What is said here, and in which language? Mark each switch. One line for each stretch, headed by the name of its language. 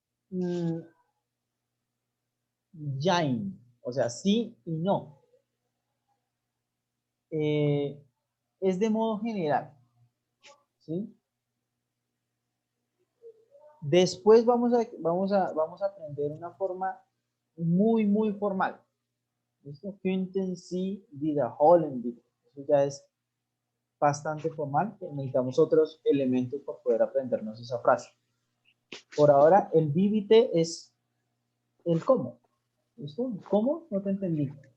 Spanish: mm,
German: Jain,
Spanish: o sea, sí y no. Es de modo general, ¿sí? Después vamos a aprender una forma muy formal. ¿Listo?
German: Könnten Sie wiederholen, bitte.
Spanish: Eso ya es bastante formal. Necesitamos otros elementos para poder aprendernos esa frase. Por ahora, el bíbite es el cómo. ¿Listo? ¿Cómo? No te entendí.